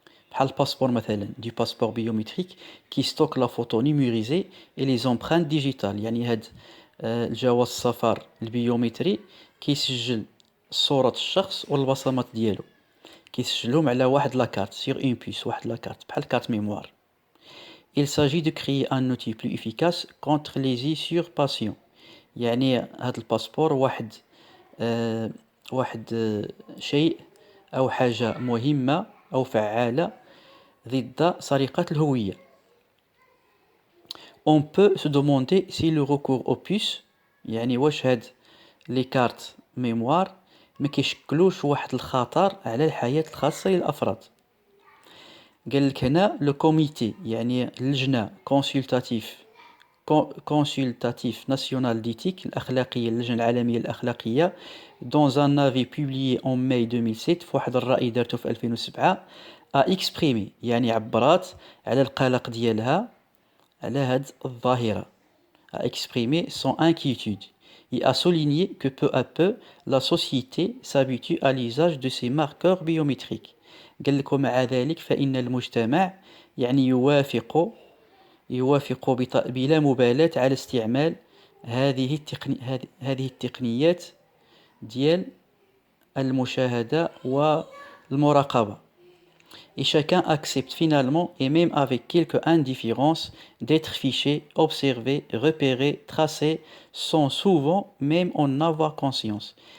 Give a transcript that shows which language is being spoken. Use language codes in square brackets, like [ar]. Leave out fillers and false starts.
[ar] بحال الباسبور مثلا، دي باسبور بيومتريك كي ستوك لا فوتو نيميريزي اي لي زومبرانت ديجيتال، يعني هاد الجواز السفر البيومتري كيسجل صورة الشخص والبصمات ديالو، كيسجلهم على واحد لاكارت سيغ اون بيس، واحد لاكارت بحال كارت ميموار. [fr] Il s'agit de créer un outil plus efficace contre les usurpations. [ar] يعني هذا الباسبور آه، واحد شيء أو حاجة مهمة أو فعالة ضد سرقة الهوية. [fr] On peut se demander si le recours aux puces [ar] يعني واش هاد لي كارت ميموار ما كيشكلوش واحد الخطر على الحياة الخاصة للأفراد. قال لك هنا لو كوميتي يعني اللجنة كونسلتاتيف ناسيونال ديتيك الأخلاقية اللجنة العالمية الأخلاقية [fr] dans un avis publié en mai 2007 [ar] في واحد الرأي دارته في 2007 [fr] a exprimé [ar] يعني عبرات على القلق ديالها على هاد الظاهرة [fr] a exprimé son inquiétude et a souligné que peu à peu la société s'habitue à l'usage de ces marqueurs biométriques. [ar] قال لك ومع ذلك فإن المجتمع يعني يوافق بلا مبالاة على استعمال هذه التقنيات ديال المشاهدة والمراقبة. [fr] Et chacun accepte finalement, et même avec quelques indifférences, d'être fiché, observé, repéré, tracé, sans souvent même en avoir conscience.